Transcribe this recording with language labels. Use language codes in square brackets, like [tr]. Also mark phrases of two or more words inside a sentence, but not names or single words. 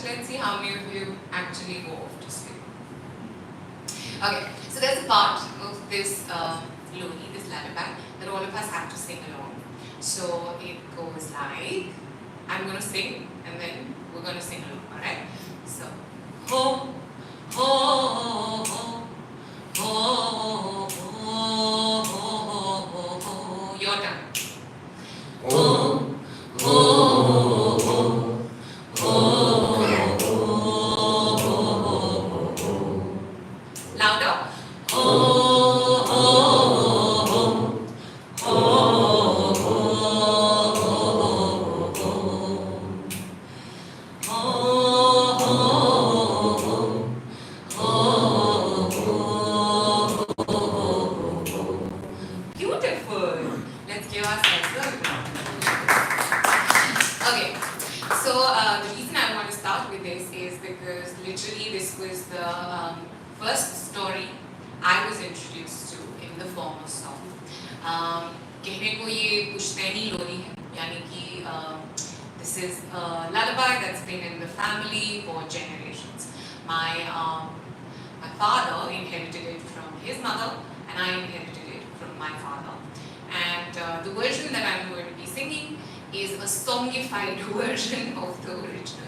[en] Let's see how many of you actually go off to sleep. Okay, so there's a part of this lori, this lullaby, that all of us have to sing along. So it goes like, I'm going to sing and then we're going to sing along, alright? So, ho, ho, ho, ho, ho, ho, ho, ho, your turn. Ho, ho, ho, ho, ho, ho, ho. Louder. Ho, ho, ho, ho, beautiful. Let's give ourselves a round. Okay, so the reason I want to start with this is because literally this was the first story I was introduced to in the form of song. [hi] कहने को ये पुश्तैनी लोरी है, यानी कि [en] this is a lullaby that's been in the family for generations. My father inherited it from his mother, and I inherited it from my father. And the version that I'm going to be singing is a songified version of the original.